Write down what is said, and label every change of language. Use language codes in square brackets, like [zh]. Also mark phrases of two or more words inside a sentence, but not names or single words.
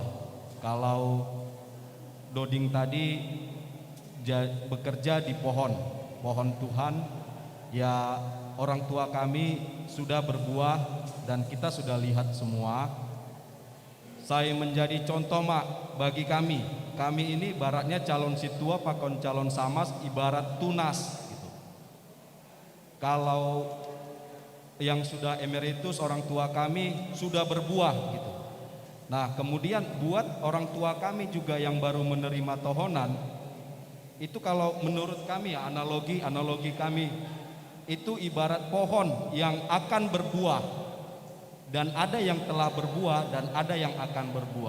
[id] Kalau Doding tadi bekerja di pohon Tuhan, ya orang tua kami sudah berbuah dan kita sudah lihat semua. saya menjadi contoh mak bagi kami. Kami ini ibaratnya calon situa pakon calon samas ibarat tunas gitu. Kalau yang sudah emeritus orang tua kami sudah berbuah gitu. Nah kemudian buat orang tua kami juga yang baru menerima tohonan, itu kalau menurut kami ya analogi kami itu ibarat pohon yang akan berbuah, dan ada yang telah berbuah dan ada yang akan berbuah.